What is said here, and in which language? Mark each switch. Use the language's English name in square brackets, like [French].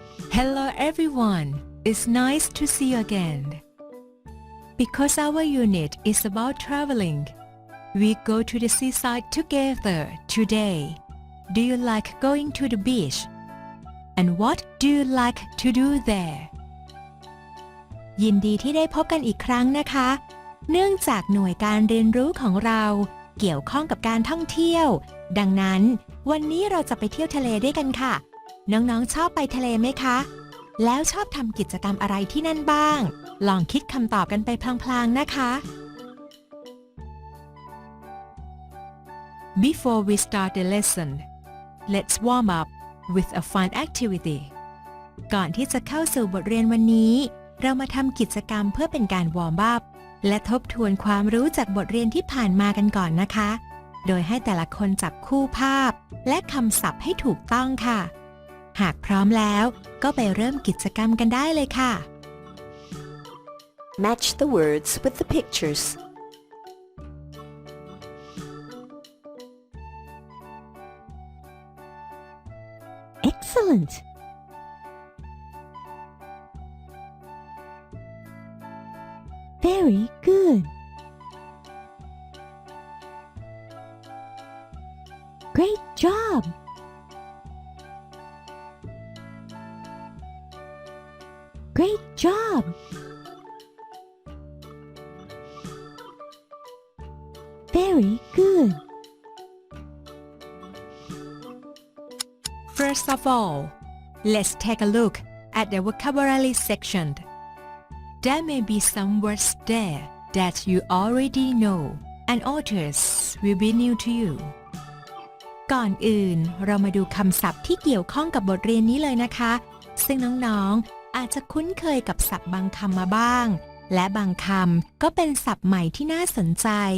[English] Hello everyone, it's nice to see you again. Because our unit is about traveling, we go to the seaside together today. Do you like going to the beach? And what do you like to do there? [Thai] ยินดีที่ได้พบกันอีกครั้งนะคะ เนื่องจากหน่วยการเรียนรู้ของเราเกี่ยวข้องกับการท่องเที่ยว ดังนั้นวันนี้เราจะไปเที่ยวทะเลด้วยกันค่ะ น้องๆชอบไปทะเลไหมคะ แล้วชอบทำกิจกรรมอะไรที่นั่นบ้าง ลองคิดคำตอบกันไปพลางๆนะคะ [English] Before we start the lesson, let's warm up with a fun activity. [Thai] ก่อนที่จะเข้าสู่บทเรียนวันนี้เรามาทำกิจกรรมเพื่อเป็นการวอร์มอัพและทบทวนความรู้จากบทเรียนที่ผ่านมากันก่อนนะคะ โดยให้แต่ละคนจับคู่ภาพและคำศัพท์ให้ถูกต้องค่ะ หากพร้อมแล้วก็ไปเริ่มกิจกรรมกันได้เลยค่ะ [English] Match the words with the pictures. Excellent! Very good. Great job. Great job. Very good. First of all, let's take a look at the vocabulary section. There may be some words there that you already know, and others will be new to you. [Thai] ก่อนอื่นเรามาดูคำศัพท์ที่เกี่ยวข้องกับบทเรียนนี้เลยนะคะ ซึ่งน้องๆอาจจะคุ้นเคยกับศัพท์บางคำมาบ้าง และบางคำก็เป็นศัพท์ใหม่ที่น่าสนใจ